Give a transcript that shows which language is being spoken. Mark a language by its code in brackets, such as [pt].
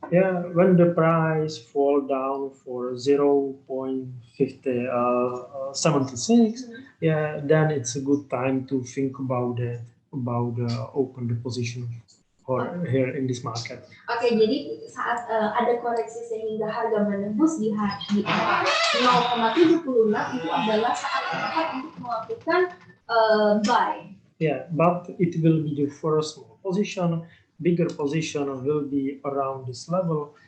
[en] Yeah, when the price fall down for 0.76, yeah, then it's a good time to think about it, open the position or here in this market. [id] Oke, jadi saat ada koreksi sehingga harga menembus di angka 0,76 itu adalah saat yang tepat untuk melakukan buy. [en] Yeah, but it will be the first small position. Bigger position will be around this level.